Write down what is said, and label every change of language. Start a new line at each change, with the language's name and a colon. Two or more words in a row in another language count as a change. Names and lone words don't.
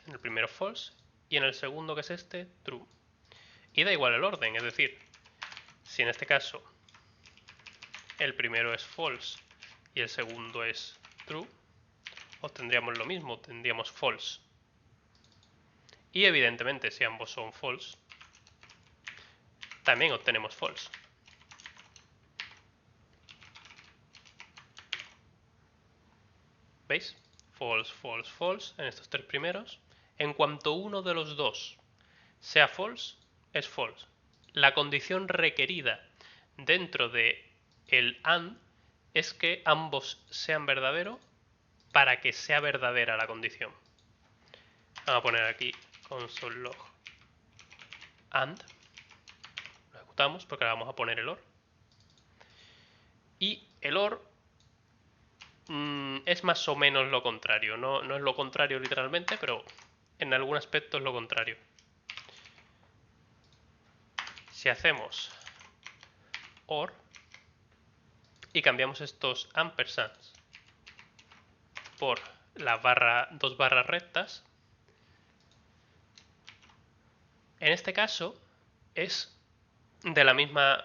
Spanish: En el primero false y en el segundo, que es este, true. Y da igual el orden, es decir, si en este caso el primero es false y el segundo es true, obtendríamos lo mismo, tendríamos false. Y evidentemente, si ambos son false, también obtenemos false. ¿Veis?
English: False, false, false
Spanish: en estos tres primeros. En cuanto uno de los dos sea false, es false. La condición requerida dentro de el AND es que ambos sean verdaderos para que sea verdadera la condición. Vamos a poner aquí
English: console log AND.
Spanish: Lo ejecutamos porque ahora vamos a poner el OR. Y el OR es más o menos lo contrario. No es lo contrario literalmente, pero en algún aspecto es lo contrario. Si hacemos OR y cambiamos estos ampersands por las dos barras rectas, en este caso es de la misma.